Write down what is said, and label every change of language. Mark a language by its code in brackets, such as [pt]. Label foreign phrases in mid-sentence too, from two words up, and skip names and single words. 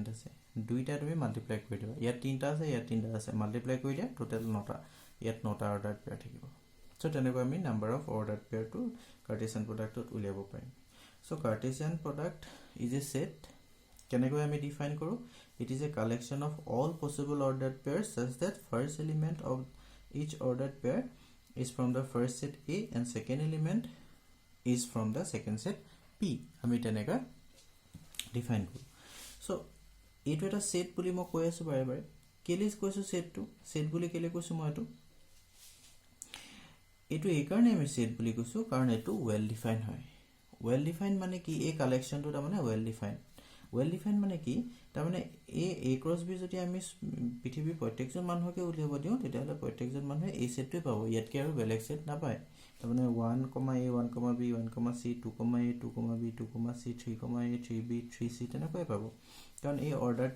[as] আছে দুইটা তুমি মাল্টিপ্লাই কৰি দিবা ইয়াত তিনটা আছে ইয়াত তিনটা আছে মাল্টিপ্লাই কৰি দিয়া টোটাল 9টা ইয়াত 9টা [en] ordered pair [as] থাকিব সো তেনেকৈ [en] আমি number of ordered pair to Cartesian productত [as] উলিয়াব পাৰিম [en] so Cartesian product is a set [as] কেনেকৈ আমি ডিফাইন কৰো [en] it is a collection of all possible ordered pair such that first element of each ordered pair is from the first set A and second element is from the second set P [as] আমি তেনেকৈ ডিফাইন কৰো সো এইটো এটা সেট বুলি মই কৈ আছো বাৰে বাৰে কেলে কৈছো সেট বুলি কেলে কৈছো মই এটো এই কাৰণে আমি সেট বুলি কৈছো কাৰণ এটো [en] well define [as] হয় [en] well define [as] মানে কি এই কালেকশনটো তাৰ মানে [en] well define [as] মানে কি তাৰ মানে [en] A cross B [as] যদি আমি পৃথিৱীৰ প্ৰত্যেকজন মানুহকে উলিয়াব দিও তেতিয়া হলে প্ৰত্যেকজন মানুহে এই সেটটোই পাব ইয়াতকে আৰু বেলেগ সেট নাপায় তাৰ মানে 1, A 1, B 1, C 2, A 2, B 2, C 3, A 3B 3C তেনেকৈ পাব কাৰণ এই অৰ্ডাৰড